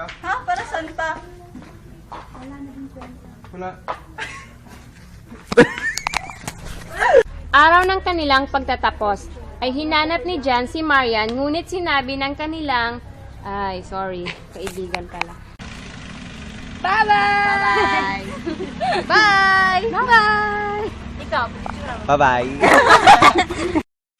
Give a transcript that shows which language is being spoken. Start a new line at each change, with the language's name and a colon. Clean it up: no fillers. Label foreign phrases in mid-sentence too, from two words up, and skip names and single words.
Filipino: Ha? Para saan pa? Wala. Araw ng kanilang pagtatapos, ay hinanap ni Jan si Marian, ngunit sinabi ng kanilang, kaibigan pala.
English: Bye-bye! Bye! Bye-bye! Ikaw, Bye-bye!